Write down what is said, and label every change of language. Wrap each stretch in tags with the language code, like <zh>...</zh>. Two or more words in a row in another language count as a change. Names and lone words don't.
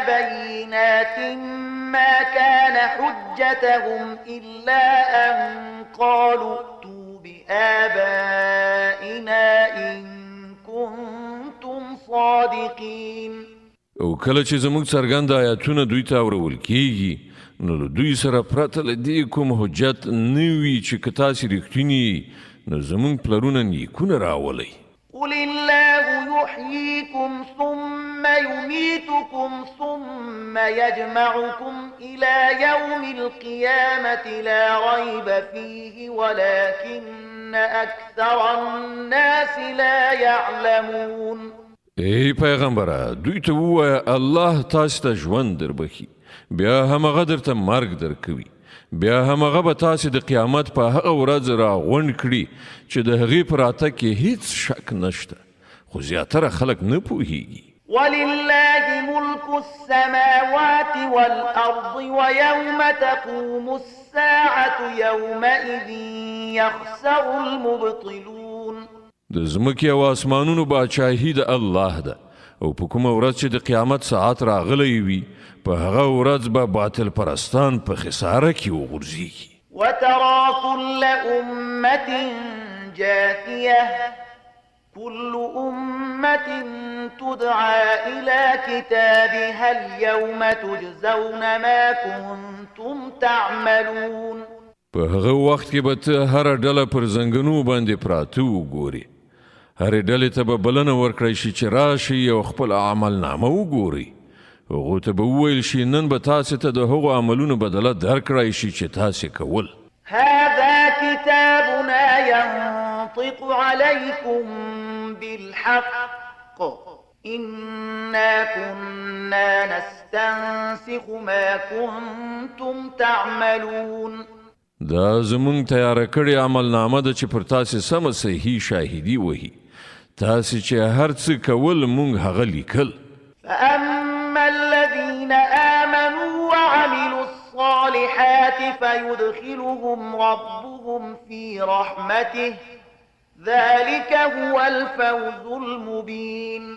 <ar>بينات ما كان حجتهم إلا أن قالوا ائتوا بآبائنا إن كنتم صادقين.</ar> <ps>او کله چې زموږ څرګند آیاتونه دوی ته اورول کیږي نو له دوی سره پرته له دې کوم حجت نه وي چې که تاسې رښتیني نو زموږ پلرونه نیکونه راولئ.</ps> <ar>قل الله يحييكم ثم يميتكم ثم يجمعكم إلى يوم القيامة لا ريب فيه ولكن أكثر الناس لا يعلمون.</ar> <ps>ای پیغمبره دوی ته ووایه الله تاسو ته ژوند دربخي بیا همغه درته مرګ درکوي بیا همغه به تاسې د قیامت په هغه ورځ راغونډ کړي چې د هغې په راتګ کې هیڅ شک نشته خو زیاتره خلک نه پوهیږي.</ps> <ar>ولله ملك السماوات والأرض ويوم تقوم الساعة يومئذ يخسر المبطلون.</ar> <ps>د ځمکې او اسمانونو باچاهي د الله ده او په کومه ورځ چې د قیامت ساعت راغلی وي په هغه ورځ به باطل پرستان په خساره کې وغورځېږي.</ps> <ar>وترى كل أمة جاثية كل أمة تدعى إلى كتابها اليوم تجزون ما كنتم تعملون.</ar> <ps>په هغه وخت کې به ته هره ډله پر زنګنو باندې پراته وګورې هرې ډلې ته به بلنه ورکړی شي چې راشي او خپل عملنامه وګوري هغو ته به وویل شي نن به تاسې ته د هغو عملونو بدله درکړی شي چې تاسې کول.</ps> <ar>هذا كتابنا ينطق عليكم بالحق إنا كنا نستنسخ ما كنتم تعملون.</ar> <ps>دا زمونږ تیاره کړې عملنامه ده چې پر تاسې سمه صحیح شاهدي وهي تاسې چې هر څه کول مونږ هغه لیکل.</ps> <ar>فأما الذين آمنوا وعملوا الصالحات فيدخلهم ربهم في رحمته ذلك هو الفوز المبين.</ar>